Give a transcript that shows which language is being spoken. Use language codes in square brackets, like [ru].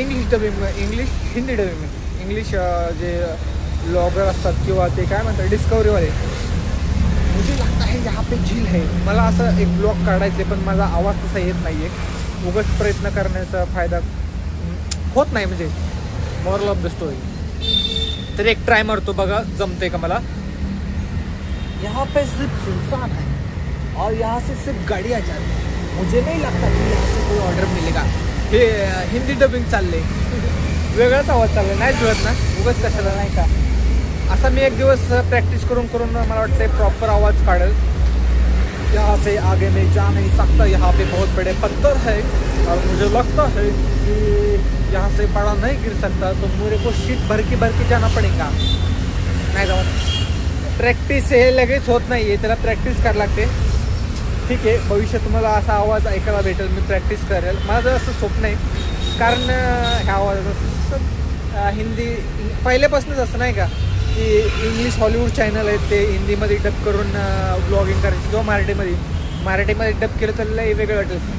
[mr] Hindi dubbing English जे blogger असतात किंवा ते काय म्हणतात डिस्कवरीवाले, [hi] मुझे लगता है यहाँ पे झील है. [mr] मला असं एक ब्लॉग काढायचे पण माझा आवाज तसा येत नाही आहे. उगाच प्रयत्न करण्याचा फायदा होत नाही, म्हणजे मॉरल ऑफ द स्टोरी. तर एक ट्राय मारतो बघा जमते का मला. [hi] यहाँ पे सिर्फ सुनसान है और यहाँ से सिर्फ गाड़ियाँ जाती है. मुझे नहीं लगता कि यहाँ से कोई ऑर्डर मिलेगा. [mr] हे हिंदी डबिंग चालले, वेगळाच आवाज चालला नाही जुळत ना, उगाच कशाला नाही का. असा मी एक दिवस प्रॅक्टिस करून मला वाटतं प्रॉपर आवाज काढेल. [hi] यहाँ से आगे मैं जा नहीं सकता, यहाँ पे बहुत बड़े पत्थर है और मुझे लगता है कि यहाँ से पड़ा नहीं गिर सकता, तो मेरे को शीट भर के जाना पडेगा. [mr] नाही जाऊ, प्रॅक्टिस हे लगेच होत नाही आहे, त्याला प्रॅक्टिस करायला लागते. ठीक आहे, भविष्यात तुम्हाला असा आवाज ऐकायला भेटेल, मी प्रॅक्टिस करेल. माझं असं स्वप्न आहे, कारण ह्या आवाजाचं हिंदी पहिल्यापासूनच असं नाही का की इंग्लिश हॉलिवूड चॅनल आहेत ते हिंदीमध्ये डब करून ब्लॉगिंग करायची किंवा मराठीमध्ये डब केलं तर लई वेगळं वाटेल.